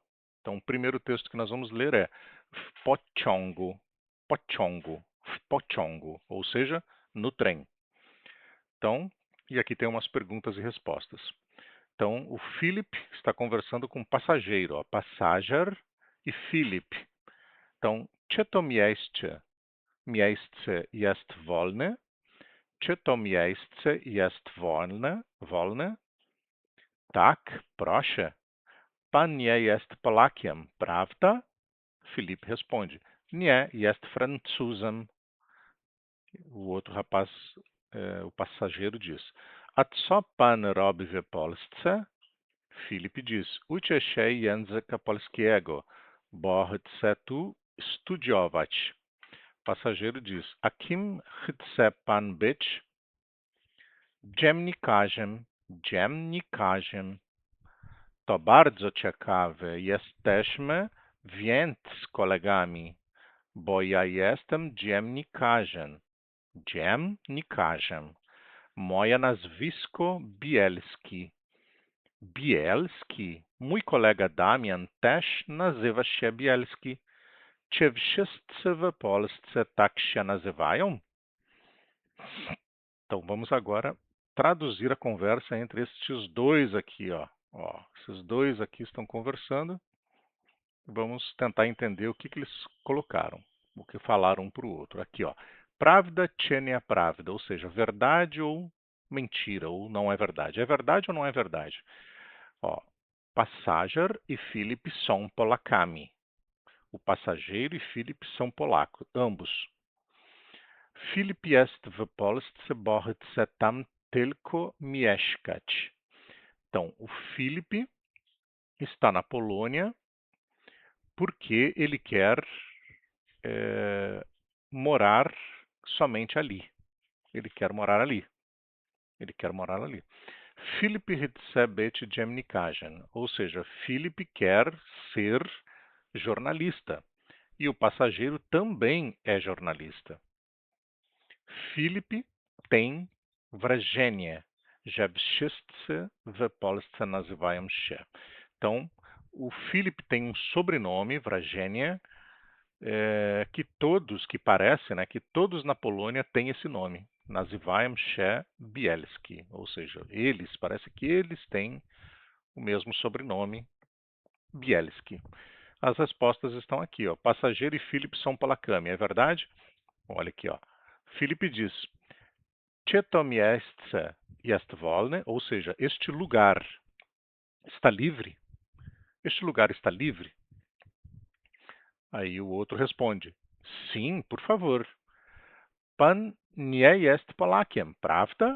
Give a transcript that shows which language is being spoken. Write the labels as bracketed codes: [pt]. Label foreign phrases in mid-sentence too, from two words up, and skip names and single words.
[pt] Então, o primeiro texto que nós vamos ler é [pl] Pociągu, Pociągu, Pociągu, [pt] ou seja, no trem. Então, e aqui tem umas perguntas e respostas. Então, o Philip está conversando com o passageiro, ó, passager e Philip. Então, [pl] czy to miejsce jest wolne? Czy to miejsce jest wolne? Tak, proszę. Pan nie jest Polakiem, prawda? [pt] Felipe responde: [pl] Nie, jest Francuzem. [pt] O outro rapaz, o passageiro diz: [pl] A co pan robi w Polsce? [pt] Filip diz: Uczę się języka polskiego, bo chcę tu studiować. Passageiro diz: [pl] A kim chce pan być? Dziennikarzem. Dziennikarzem. To bardzo ciekawe. Jesteśmy więc kolegami, bo ja jestem dziennikarzem. Dziennikarzem. Moje nazwisko Bielski. Bielski? Mój kolega Damian też nazywa się Bielski. Czy wszyscy w Polsce tak się nazywają? [pt] Então vamos agora traduzir a conversa entre estes dois aqui, ó. Ó, esses dois aqui estão conversando. Vamos tentar entender o que eles colocaram, o que falaram um para o outro. Aqui, ó. [pl] Pravda chenia pravda, [pt] ou seja, verdade ou mentira, ou não é verdade. É verdade ou não é verdade? Ó, passager e Filip são polakami. O passageiro e Filip são polacos, ambos. [pl] Filip jest w Polsce, bo chce tam tylko mieszkać. [pt] Então, o Filipe está na Polônia porque ele quer morar somente ali. Ele quer morar ali. Ele quer morar ali. [pl] Filip chce być dziennikarzem, [pt] ou seja, Filipe quer ser jornalista. E o passageiro também é jornalista. [pl] Filip tem wrażenie, że wszyscy w Polsce nazywają się. [pt] Então, o Filip tem um sobrenome, wrażenie, que parece, né, que todos na Polônia têm esse nome. [pl] Nazywają się Bielski, [pt] ou seja, parece que eles têm o mesmo sobrenome, Bielski. As respostas estão aqui, ó. Passageiro e Filip são Polakami, é verdade? Olha aqui, ó. Filipe diz: [pl] Czy to miejsce jest wolne? [pt] Ou seja, este lugar está livre? Este lugar está livre? Aí o outro responde: Sim, por favor. [pl] Pan nie jest Polakiem, prawda?